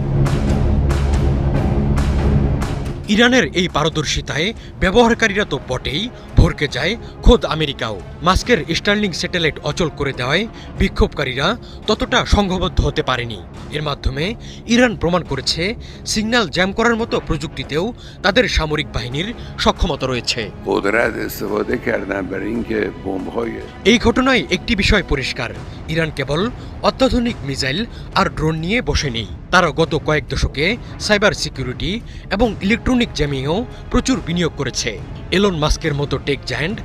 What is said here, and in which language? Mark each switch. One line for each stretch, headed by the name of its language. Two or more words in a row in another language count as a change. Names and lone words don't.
Bangla: ইরানের এই পারদর্শিতায় ব্যবহারকারীরা তো বটেই, ভরকে যায় খোদ আমেরিকাও। মাস্কের স্টারলিং স্যাটেলাইট অচল করে দেওয়ায় বিক্ষোভকারীরা ততটা সংঘবদ্ধ হতে পারেনি। এর মাধ্যমে ইরান প্রমাণ করেছে
English: signal jam
Bangla: করার মতো প্রযুক্তিতেও তাদের সামরিক বাহিনীর সক্ষমতা রয়েছে।
Persian: قدرت استفاده کردن برای اینکه بمب‌های
Bangla: এই ঘটনায় একটি বিষয় পরিষ্কার, ইরান কেবল অত্যাধুনিক মিসাইল আর ড্রোন নিয়ে বসে নেই। তারা গত কয়েক দশকে
English: cyber security
Bangla: এবং
English: electronic jamming
Bangla: প্রচুর বিনিয়োগ করেছে। এলন মাস্কের মতো
English: tech giant